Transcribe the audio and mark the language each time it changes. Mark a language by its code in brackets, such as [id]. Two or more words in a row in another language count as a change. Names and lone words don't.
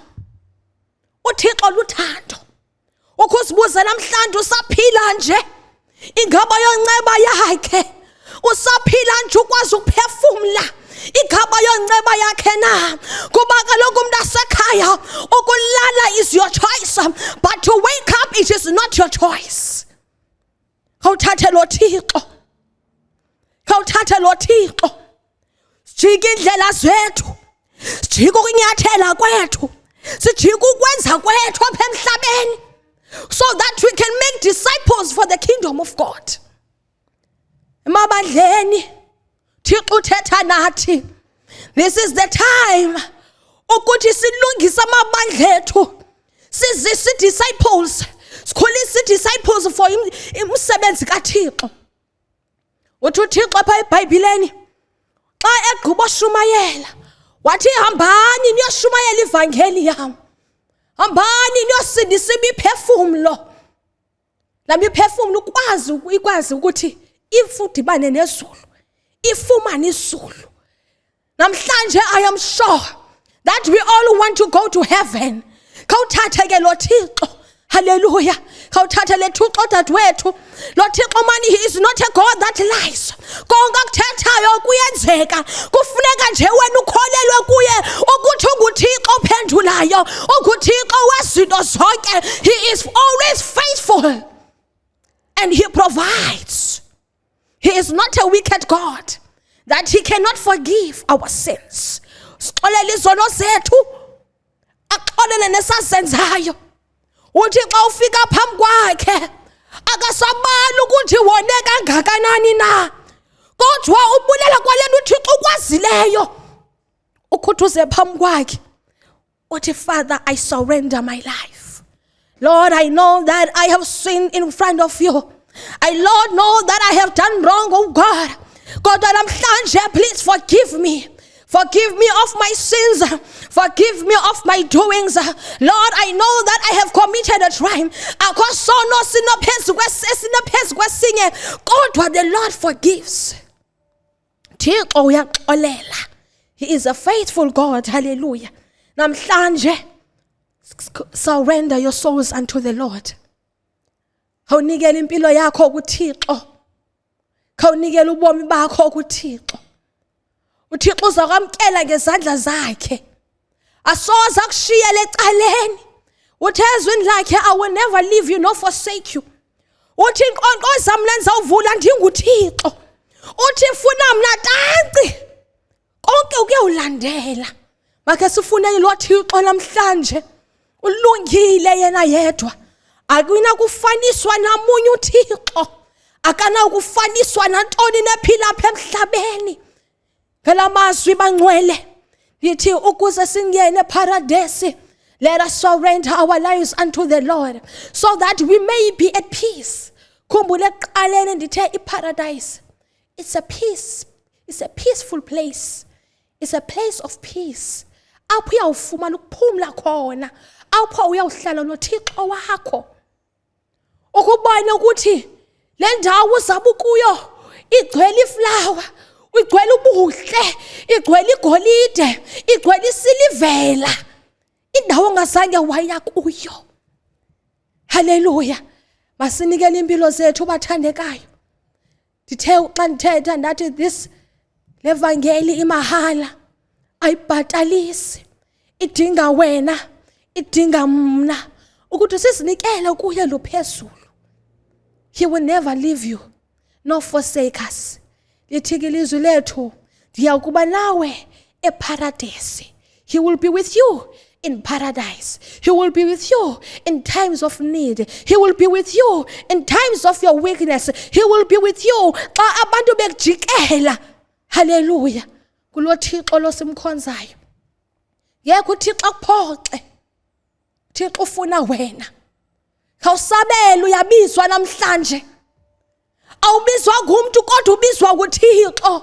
[xh] uThixo luthando. Ukuzibuza namhlanje usaphila nje ingaba yonceba yakhe. Usaphila nje ukwazi ukuphefumla igaba yonceba yakhe na. Kuba kaloku umuntu asekhaya ukulala [en] is your choice, but to wake up it is not your choice. [xh] Khawuthathe lo Thixo. Khawuthathe lo Thixo. Sijike indlela zethu. Sijike ukunyathela kwethu. Sijike ukwenza kwethu apha emhlabeni, [en] so that we can make disciples for the kingdom of God. [xh] Emabandleni Thixo uthetha nathi. [en] This is the time [xh] ukuthi silungise amabandla ethu. Sizise disciples. Sikhulise [en] disciples for [xh] umsebenzi kaThixo. Uthi uThixo apha eBhayibhileni xa egqiba ushumayela wathi hambani niyoshumayela ivangeli yam. Hambani niyosindisa imiphefumlo. La miphefumlo ikwazi ukuthi ifudibane nezulu, ifumane izulu. [en] Namhlanje I am sure that we all want to go to heaven. [xh] Khawuthathe ke lo Thixo. Hallelujah. Khawuthathe le Thixo dadwethu. Lo Thixo [en] man, he is not a God that lies. [xh] Konke akuthethayo kuyenzeka. Kufuneka nje wena ukholelwe kuye ukuthi unguThixo ophendulayo, unguThixo wezinto zonke. [en] He is always faithful and he provides. He is not a wicked God that he cannot forgive our sins. [xh] Sixolele izono zethu, axolele nesasenzayo. Uthi xa ufika phambi kwakhe akasabali ukuthi wone kangakanani na, kodwa ubulela kwalena uThixo ukwazileyo ukuthuze phambi kwakhe. Uthi, [en] Father, I surrender my life. Lord, I know that I have sinned in front of you. I, Lord, know that I have done wrong, oh God. God, namhlanje, please forgive me. Forgive me of my sins. Forgive me of my doings. Lord, I know that I have committed a crime. God, the Lord forgives. He is a faithful God. Hallelujah. Namhlanje, surrender your souls unto the Lord. [xh] Khawunikele impilo yakho kuThixo. Khawunikele ubomi bakho kuThixo. uThixo uzakwamkela ngezandla zakhe. Asoza akushiyele ecaleni. Uthi ezwini lakhe, [en] I will never leave you nor forsake you. [xh] Uthi inkonkoza mina ndizawuvula ndinguThixo. Uthi funa mina tanci. Konke ukuyawulandela. Makhe sifuneni lo Thixo namhlanje. Ulungile yena yedwa. Akuna kufaniswa namunye uThixo. Akana ukufaniswa nantoni nephila apha emhlabeni. Phela mazwi bangcwele lithi ukuze singene [en] paradise, let us surrender our lives unto the Lord so that we may be at peace. [xh] Khumbule ekuqaleni ndithe iparadise, [en] it's a peace, it's a peaceful place, it's a place of peace. [xh] Apho uyawufumana ukuphumla khona, apho uyawuhlala noThixo wakho. Ukubona ukuthi le ndawo uzabe kuyo igcwele iflower, igcwele ubuhle, igcwele igolide, igcwele isilivela, indawo ongazange waya kuyo. Hallelujah. Masinikele impilo zethu bathandekayo. Ndithe xa ndithetha ndathi this levangeli imahala, ayibhatalisi, idinga wena, idinga mna ukuthi sizinikele kuye lo phezulu. [en] He will never leave you nor forsake us. [xh] Lithikile izwi lethu, ndiyakuba nawe eparadise. [en] He will be with you in paradise. He will be with you in times of need. He will be with you in times of your weakness. He will be with you [xh] xa abantu bekujikela [en] Hallelujah. [xh] Kulo Thixo lo simkhonzayo. Yekho uThixo akuphoxe. Thixo ufuna wena. Khawusabela uyabizwa namhlanje. Awubizwa ngumuntu kodwa ubizwa nguThixo.